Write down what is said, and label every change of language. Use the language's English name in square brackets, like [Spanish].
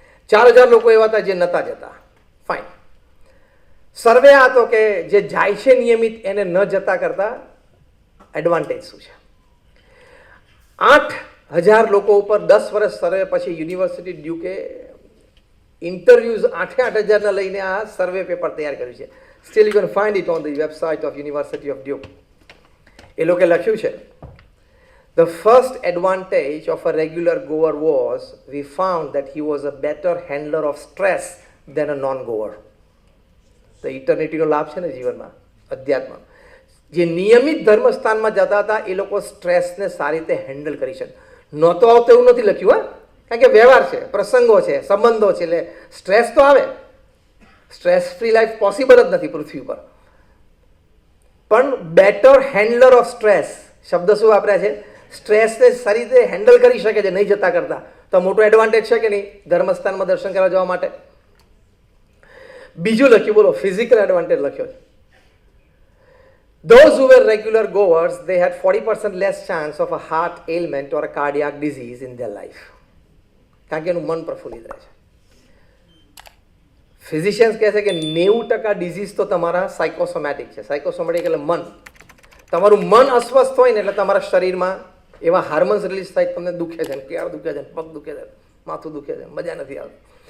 [Gujarati] 4000 લોકો એવા હતા જે નહોતા જતા. ફાઇન. સર્વે આ હતો કે જે જાય છે નિયમિત એને ન જતા કરતા એડવાન્ટેજ શું છે. 8000 લોકો ઉપર 10 વર્ષ સર્વે પછી યુનિવર્સિટી ડ્યુકે ઇન્ટરવ્યુઝ 8000 લઈને આ સર્વે પેપર તૈયાર કર્યું છે. [English] Still you can find it on the website of university of Duke. [Gujarati] એ લોકોએ લખ્યું છે, [English] the first advantage of a regular goer was we found that he was a better handler of stress than a non-goer. [Gujarati] તો ઇટર્નિટીનો લાભ છે ને જીવનમાં, અધ્યાત્મ. જે નિયમિત ધર્મસ્થાનમાં જતા હતા એ લોકો સ્ટ્રેસને સારી રીતે હેન્ડલ કરી શકે. નહોતો આવતો એવું નથી લખ્યું, હા, કારણ કે વ્યવહાર છે, પ્રસંગો છે, સંબંધો છે, એટલે સ્ટ્રેસ તો આવે. [English] stress free life possible [Gujarati] જ નથી પૃથ્વી પર. પણ [English] better handler of stress [Gujarati] શબ્દ શું વાપર્યા છે, સ્ટ્રેસને સારી રીતે હેન્ડલ કરી શકે છે નહીં જતા કરતા. તો મોટો એડવાન્ટેજ છે કે નહીં ધર્મસ્થાનમાં દર્શન કરવા જવા માટે. બીજું લખ્યું, બોલો, ફિઝિકલ એડવાન્ટેજ લખ્યો છે. [English] Those who were regular goers, they had 40% less chance of a heart ailment or a cardiac disease in their life. [Gujarati] કારણ કે એનું મન પ્રફુલ્લિત રહે છે. ફિઝિશિયન્સ કહે છે કે 90% ડિઝીઝ તો તમારા સાયકોસોમેટિક છે. સાયકોસોમેટિક એટલે મન. તમારું મન અસ્વસ્થ હોય ને એટલે તમારા શરીરમાં એવા હાર્મોન્સ રિલીઝ થાય, તમને દુખે છે, કેળ દુખે છે, પગ દુખે છે, માથું દુખે છે, મજા નથી આવતી.